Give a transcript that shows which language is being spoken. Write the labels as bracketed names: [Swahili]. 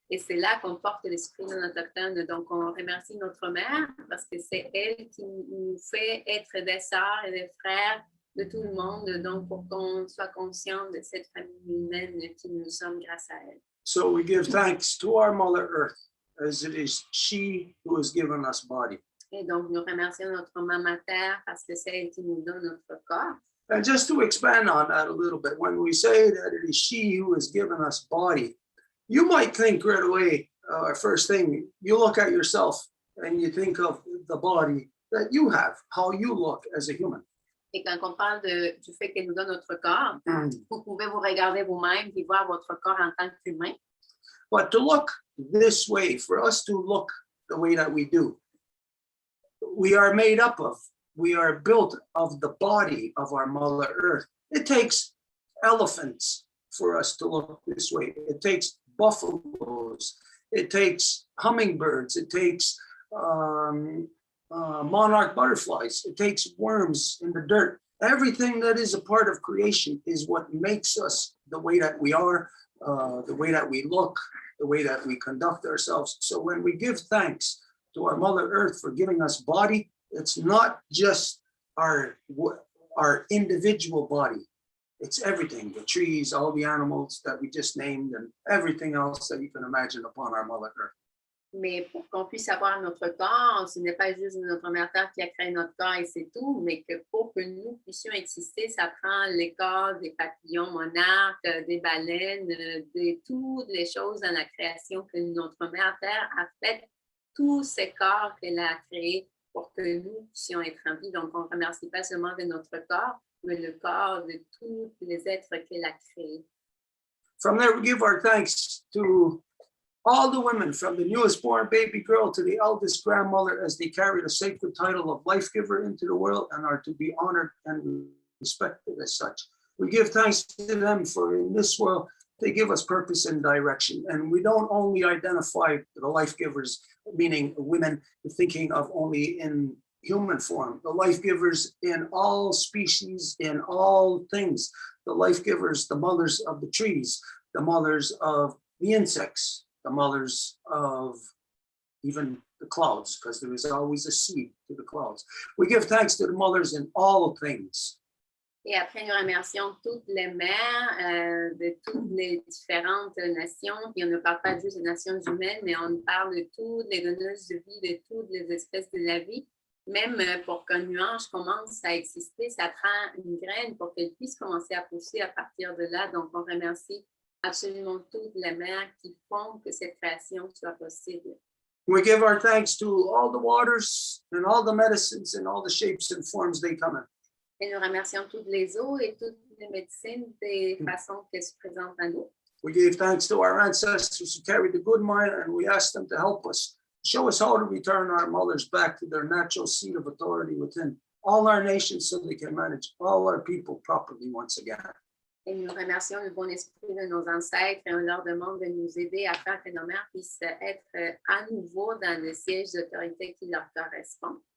[French] Et c'est là qu'on porte l'esprit non autochtone. Donc, on remercie notre mère parce que c'est elle qui nous fait être des sœurs et des frères de tout le monde, donc pour qu'on soit conscient de cette famille humaine qui nous sommes grâce à elle. [English] So we give thanks to our Mother Earth, as it is she who has given us body. [French] Et donc, nous remercions notre maman Terre parce que c'est elle qui nous donne notre corps. [English] And just to expand on that a little bit, when we say that it is she who has given us body, you might think right away, first thing, you look at yourself and you think of the body that you have, how you look as a human. [French] Et quand on parle du fait qu'elle nous donne notre corps, vous pouvez vous regarder vous-même et voir votre corps en tant qu'humain. [English] But to look this way, for us to look the way that we do, we are made up of, we are built of the body of our Mother Earth. It takes elephants for us to look this way. It takes buffaloes. It takes hummingbirds. It takes monarch butterflies. It takes worms in the dirt. Everything that is a part of creation is what makes us the way that we are, the way that we look, the way that we conduct ourselves. So when we give thanks to our Mother Earth for giving us body, it's not just our individual body. It's everything, the trees, all the animals that we just named, and everything else that you can imagine upon our Mother Earth. [French] Mais pour qu'on puisse avoir notre corps, ce n'est pas juste notre mère Terre qui a créé notre corps et c'est tout, mais que pour que nous puissions exister, ça prend les corps des papillons monarques, des baleines, de toutes les choses dans la création que notre mère Terre a fait, tous ces corps qu'elle a créés pour que nous puissions être en vie. Donc, on ne remercie pas seulement de notre corps, mais le corps de tous les êtres qu'elle a créés. [English] From there, we give our thanks to all the women, from the newest born baby girl to the eldest grandmother, as they carry the sacred title of life giver into the world and are to be honored and respected as such. We give thanks to them for in this world, they give us purpose and direction. And we don't only identify the life givers, meaning women, thinking of only in human form, the life givers in all species, in all things, the life givers, the mothers of the trees, the mothers of the insects, the mothers of even the clouds, because there is always a seed to the clouds. We give thanks to the mothers in all things. [French] Et après, nous remercions toutes les mères de toutes les différentes nations. Puis on ne parle pas juste des nations humaines, mais on parle de toutes les donneuses de vie, de toutes les espèces de la vie. Même pour qu'un nuage commence à exister, ça prend une graine pour qu'elle puisse commencer à pousser à partir de là. Donc, on remercie absolument toutes les mères qui font que cette création soit possible. [English] We give our thanks to all the waters and all the medicines and all the shapes and forms they come in. [French] Et nous remercions toutes les eaux et toutes les médecines des façons qu'elles se présentent à nous. [English] We give thanks to our ancestors who carried the good mind, and we ask them to help us, show us how to return our mothers back to their natural seat of authority within all our nations so they can manage all our people properly once again. [French] Et nous remercions le bon esprit de nos ancêtres et on leur demande de nous aider à faire que nos mères puissent être à nouveau dans le siège d'autorité qui leur correspond.